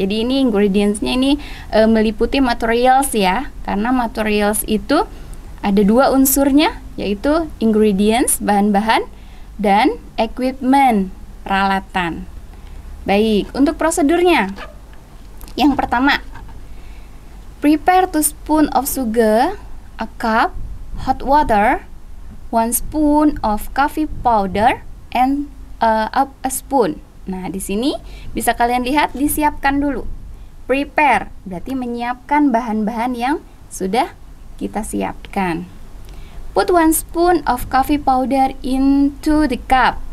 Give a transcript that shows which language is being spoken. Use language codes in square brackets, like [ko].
[id] Jadi ini ingredients-nya ini meliputi materials ya, karena materials itu ada 2 unsurnya, yaitu ingredients, bahan-bahan, dan equipment, peralatan. Baik, untuk prosedurnya, yang pertama, [en] prepare 2 spoon of sugar, a cup, hot water, 1 spoon of coffee powder and a spoon. [id] Nah, di sini bisa kalian lihat disiapkan dulu. Prepare berarti menyiapkan bahan-bahan yang sudah kita siapkan. [en] Put 1 spoon of coffee powder into the cup.